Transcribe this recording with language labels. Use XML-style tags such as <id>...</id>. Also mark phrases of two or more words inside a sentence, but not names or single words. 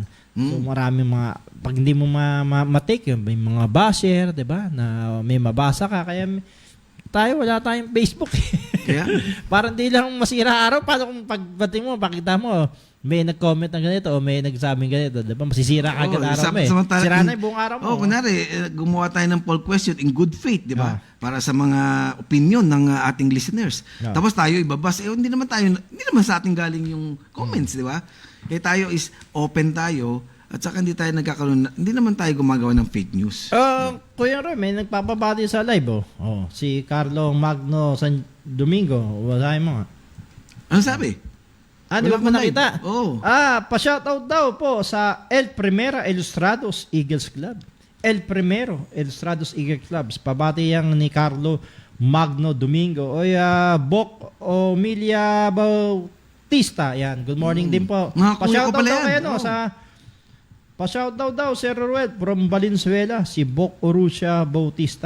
<tl>So marami pag hindi mo ma-take yun, may mga basher, di ba? Na may mabasa ka, kaya wala tayong Facebook. Yeah. Parang di lang masira araw. Paano kung pagbating mo, pakita mo, may nag-comment ng ganito o may nagsabing ganito. Diba? Masisira ka agad araw mo Sira na yung buong araw mo. Kunwari, gumawa tayo ng</tl> <en>poll question in good faith,</en> <tl>di ba? Para sa mga opinion ng ating listeners. Tapos tayo ibabas. Hindi naman sa ating galing yung comments, di ba? Tayo</tl> <en>is open</en> <tl>tayo. At saka hindi naman tayo gumagawa ng</tl> <en>fake news.</en> <tl>Kuya Roy, may nagpapabati sa live si Carlo Magno San Domingo. Wala mo nga. Ano sabi? Di ba mo nakita? Pa-shoutout daw po sa El Primera Ilustrados Eagles Club. El Primero Ilustrados Eagles Club. Pabati yang ni Carlo Magno Domingo. Bok Omilia Bautista. Yan.</tl> <en>Good morning</en> <tl>din po. Pa-shoutout daw kayo Pa-shoutout daw, Sir Ruel, from Valenzuela, si Bok Orusia Bautista.</tl>